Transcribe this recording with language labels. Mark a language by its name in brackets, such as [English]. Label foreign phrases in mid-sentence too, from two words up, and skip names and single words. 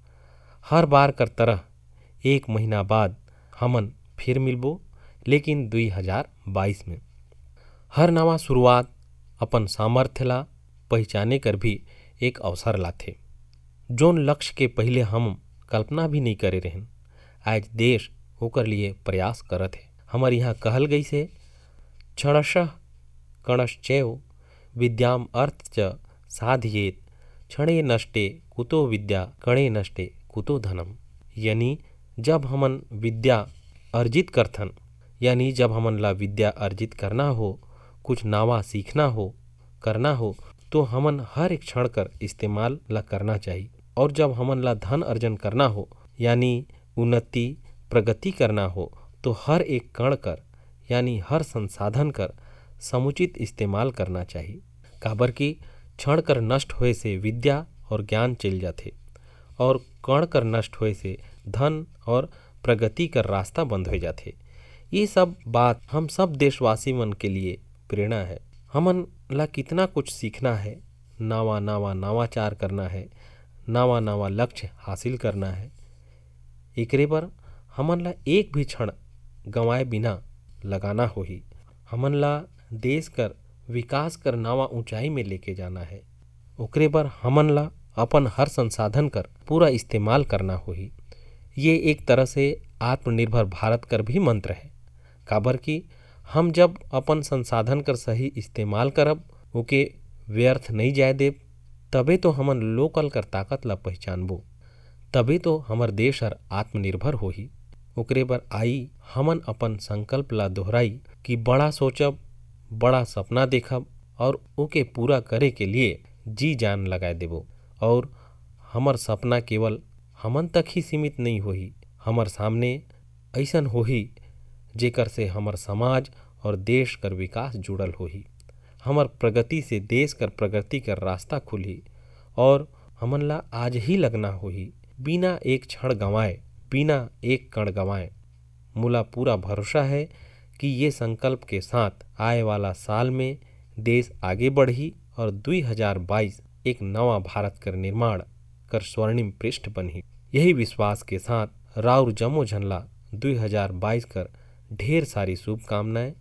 [Chhattisgarhi] हर बार कर तरह एक महीना बाद हमन फिर मिलबो, लेकिन 2022 में। हर नवा शुरुआत अपन सामर्थ्य ला पहचाने कर भी एक अवसर लाथे। जोन लक्ष्य के पहले हम कल्पना भी नहीं करे रहें, आज देश होकर लिए प्रयास करत है। हमारे यहाँ कहल गई से, [Sanskrit] क्षणशः कणश्चैव विद्याम अर्थ च साधयेत, क्षणे नष्टे कुतो विद्या कणे नष्टे कुतो धनम। [Chhattisgarhi] यानी जब हमन विद्या अर्जित करथन, यानी जब हमन ला विद्या अर्जित करना हो, कुछ नवा सीखना हो, करना हो, तो हमन हर एक क्षण कर इस्तेमाल ला करना चाहिए। और जब हमन ला धन अर्जन करना हो, यानी उन्नति प्रगति करना हो, तो हर एक कण कर यानी हर संसाधन कर समुचित इस्तेमाल करना चाहिए। काबर की क्षण कर नष्ट होए से विद्या और ज्ञान चल जाते, और कण कर नष्ट होए से धन और प्रगति कर रास्ता बंद हो जाते। ये सब बात हम सब देशवासी मन के लिए प्रेरणा है। हमन ला कितना कुछ सीखना है, नवा नवा नवाचार करना है, नवा नवा लक्ष्य हासिल करना है। एकरे पर हमन ला एक भी क्षण गंवाए बिना लगाना होही। हमन ला देश कर विकास कर नवा ऊंचाई में लेके जाना है। ओकरे पर हमन ला अपन हर संसाधन कर पूरा इस्तेमाल करना होही। ये एक तरह से आत्मनिर्भर भारत कर भी मंत्र है। काबर कि हम जब अपन संसाधन कर सही इस्तेमाल करब, ओके व्यर्थ नहीं जाए देब, तबे तो हमन लोकल कर ताकत ला पहचानबो, तबे तो हमर देश हर आत्मनिर्भर होही। ओकरे बर आई हमन अपन संकल्प ला दोहराई कि बड़ा सोचब, बड़ा सपना देखब और ओके पूरा करे के लिए जी जान लगाए देबो। और हमर सपना केवल हमन तक ही सीमित नहीं होही, हमर सामने ऐसन होही जेकर से हमर समाज और देश कर विकास जुड़ल होही। हमर प्रगति से देश कर प्रगति कर रास्ता खुली, और हमन ला आज ही लगना होही, बिना एक क्षण गंवाए, बिना एक कण गंवाए। मुला पूरा भरोसा है कि ये संकल्प के साथ आए वाला साल में देश आगे बढ़ी और 2022 एक नवा भारत कर निर्माण कर स्वर्णिम पृष्ठ बनही। यही विश्वास के साथ राउर जमो झनला 2022 कर ढेर सारी शुभकामनाएं।